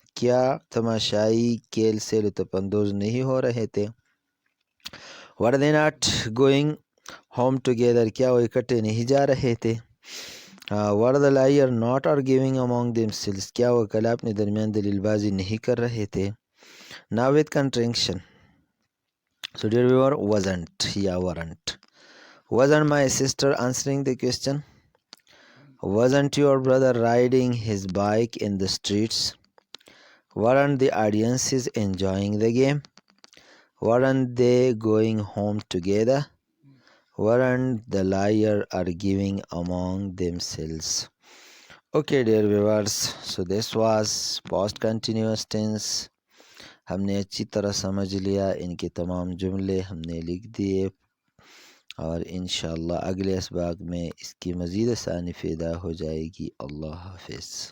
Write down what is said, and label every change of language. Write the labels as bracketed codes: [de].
[ur] کیا تماشائی کھیل سے لطف اندوز نہیں ہو رہے تھے؟ [en] Were they not going home together? [ur] کیا وہ اکٹھے نہیں جا رہے تھے؟ [en] Were the liars not arguing among themselves? [ur] کیا وہ کل اپنے درمیان دلیل بازی نہیں کر رہے تھے؟ [en] Now with contraction. So dear viewer, wasn't یا weren't. Wasn't my sister answering the question? Wasn't your brother riding his bike in the streets? Weren't the audiences enjoying the game? Weren't they going home together? Weren't the liars arguing among themselves? Okay, dear viewers, so this was past continuous tense. [ur] ہم نے اچھی طرح سمجھ لیا، ان کے تمام جملے ہم نے لکھ دیے، اور انشاءاللہ اگلے اسباق میں اس کی مزید آسانی پیدا ہو جائے گی. اللہ حافظ.